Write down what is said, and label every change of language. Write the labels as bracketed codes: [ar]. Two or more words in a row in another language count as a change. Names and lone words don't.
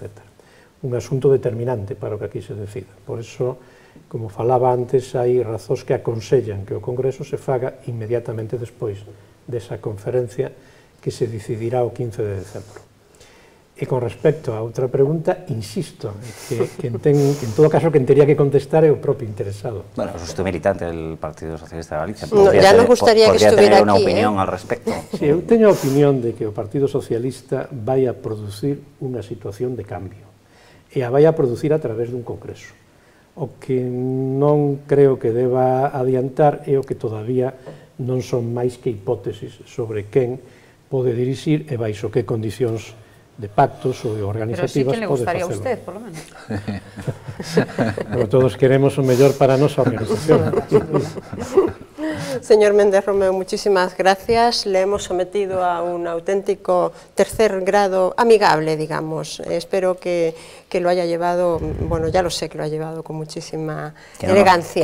[gl] Un asunto determinante para o que aquí se decida. Por iso, como falaba antes, hai razóns que aconsellan que o Congreso se faga inmediatamente despois desa conferencia que se decidirá o 15 de decembro. E con respecto a outra pregunta, insisto, que en todo caso quen tería que contestar é o propio interesado. [es] Bueno, es usted militante del Partido Socialista de Galicia. No, ya nos gustaría que estuviera aquí. Podría tener una opinión al respecto. [gl] Sí, eu teño a opinión de que o Partido Socialista vai a producir unha situación de cambio e a vai a producir a través dun congreso. O que non creo que deba adiantar é o que todavía non son máis que hipótesis sobre quen pode dirixir e baixo que condicións de pactos ou de organizativas pode facelo. [es] Pero sí que le gustaría a usted, por lo menos. [gl] Pero todos queremos o mellor para a nosa organización. [es] Señor Méndez Romeu, muchísimas gracias. Le hemos sometido a un auténtico tercer grado amigable, digamos. Espero que lo haya llevado, bueno, ya lo sé que lo ha llevado con muchísima elegancia.